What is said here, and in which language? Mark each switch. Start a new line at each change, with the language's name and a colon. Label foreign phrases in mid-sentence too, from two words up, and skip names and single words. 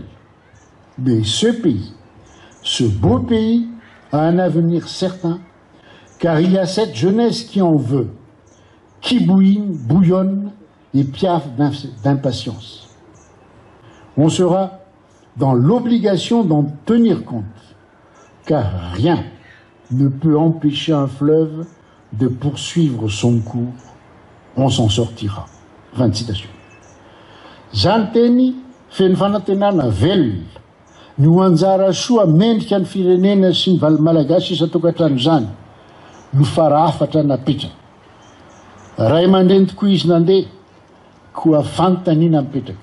French: Mais ce pays, ce beau pays, a un avenir certain, car il y a cette jeunesse qui en veut, qui bouillonne et piaffe d'impatience. On sera dans l'obligation d'en tenir compte, car rien ne peut empêcher un fleuve de poursuivre son cours. On s'en sortira. » Fin de citation.
Malagasy: Zany feno fanantenana velona no anjara soa mendrika ny firenena sy ny valo malagasy isa-tokantrano zany no farafatra napetraka. Ray aman-dreny tokoa izy nandeha koa fanontaniana mipetraka.